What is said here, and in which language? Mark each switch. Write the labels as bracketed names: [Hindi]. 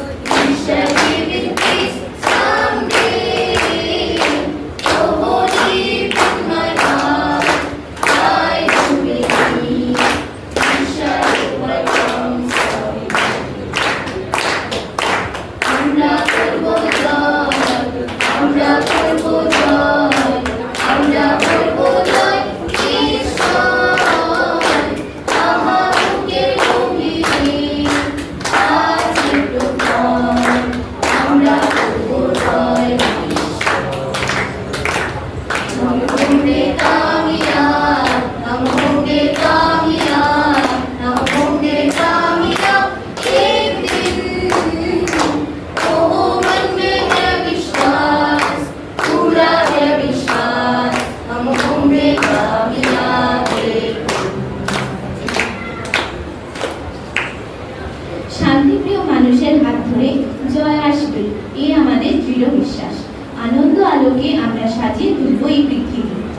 [English] We shall live in peace someday. Oh, holy in my heart, I do believe we shall overcome someday. [Bangla] আমরা করবো জয়, আমরা করবো জয়, আমরা করবো জয় নিশ্চয়। আমাদের সঙ্গীতে আছে প্রথম, আমরা করবো জয় নিশ্চয়। [Hindi] हम होंगे कामयाब, हम होंगे कामयाब, हम होंगे कामयाब एक दिन। ओ मन में है विश्वास, पूरा है विश्वास, हम होंगे कामयाब एक दिन। [Bangla] শান্তিপ্রিয় মানুষের হাত ধরে জয় আসবে, এ আমাদের দৃঢ় বিশ্বাস। আনন্দ আলোকে আমরা সাজিয়ে তুলব এই পৃথিবী।